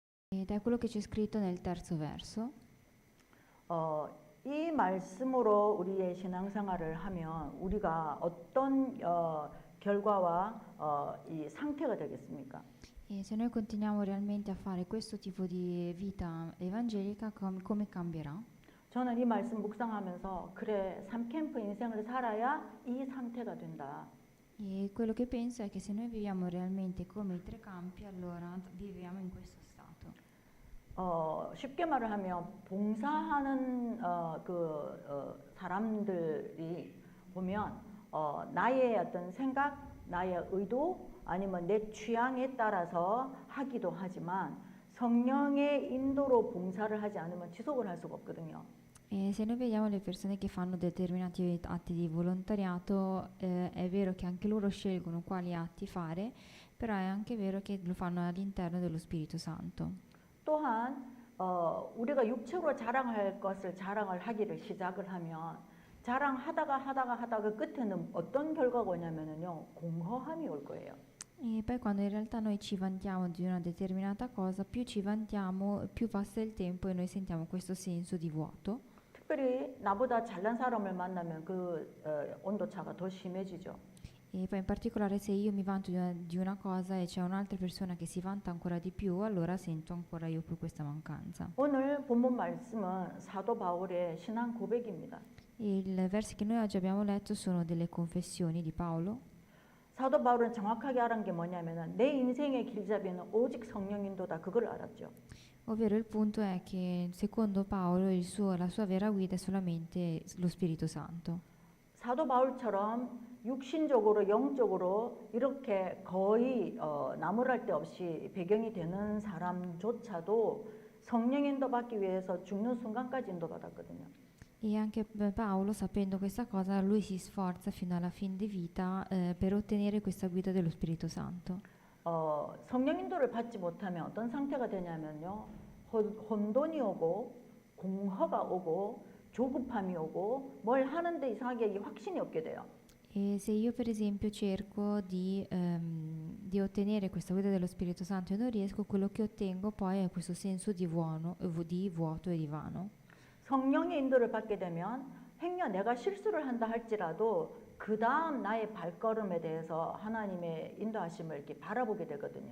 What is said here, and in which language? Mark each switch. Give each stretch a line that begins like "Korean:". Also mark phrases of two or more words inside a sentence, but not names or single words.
Italian: Ed è quello che c'è scritto nel terzo verso.
Korean: 이 말씀으로 우리의 신앙생활을 하면 우리가 어떤 결과와 이 상태가 되겠습니까?
Italian: E se noi continuiamo realmente a fare questo tipo di vita evangelica, come cambierà?
Korean: 저는 이 말씀 묵상하면서 그래, 3캠프 인생을 살아야 이 상태가 된다.
Italian: E quello che penso è che se noi viviamo realmente come i tre campi, allora viviamo in questo stato.
Korean: 쉽게 말을 하면 봉사하는 사람들이 보면 나의 어떤 생각, 나의 의도 아니면 내 취향에 따라서 하기도 ha지만 성령의 인도로 봉사를 하지 않으면 지속을 할 수가 없거든요.
Italian: E se noi vediamo le persone che fanno determinati atti di volontariato, è vero che anche loro scelgono quali atti fare, però è anche vero che lo fanno all'interno dello Spirito Santo.
Korean: 또한 우리가 육체로 자랑할 것을 자랑을 하기를 시작을 하면 자랑하다가 끝에는 어떤 결과가 오냐면요, 공허함이 올 거예요.
Italian: E poi quando in realtà noi ci vantiamo di una determinata cosa, più ci vantiamo, più passa il tempo e noi sentiamo questo senso di vuoto.
Korean: 특별히 나보다 잘난 사람을 만나면 그 온도차가 더 심해지죠.
Italian: E poi in particolare se io mi vanto di una cosa e c'è un'altra persona che si vanta ancora di più, allora sento ancora io più questa mancanza.
Korean: 오늘 본문 말씀은 사도 바울의 신앙 고백입니다.
Italian: I versi che noi oggi abbiamo letto sono delle confessioni di Paolo.
Korean: 사도 바울은 정확하게 알은 게 뭐냐면은 내 인생의 길잡이는 오직 성령 인도다, 그걸 알았죠.
Italian: Ovvero il punto è che secondo Paolo la sua vera guida è solamente lo Spirito Santo.
Korean: 사도 바울처럼 육신적으로 영적으로 이렇게 거의 나무랄 데 없이 배경이 되는 사람조차도 성령 인도받기 위해서 죽는 순간까지 인도받았거든요.
Italian: E anche Paolo, sapendo questa cosa, lui si sforza fino alla fine di vita per ottenere questa guida dello Spirito Santo.
Korean: 성령 인도를 받지 못하면 어떤 상태가 되냐면요, 혼돈이 오고 공허가 오고 조급함이 오고 뭘 하는데 이상하게 확신이 없게 돼요.
Italian: E se io per esempio cerco di ottenere questa guida dello Spirito Santo e non riesco, quello che ottengo poi è questo senso di vuoto e di vano.
Korean: 성령의 인도를 받게 되면 행여 내가 실수를 한다 할지라도 그 다음 나의 발걸음에 대해서 하나님의 인도하심을 이렇게 바라보게 되거든요.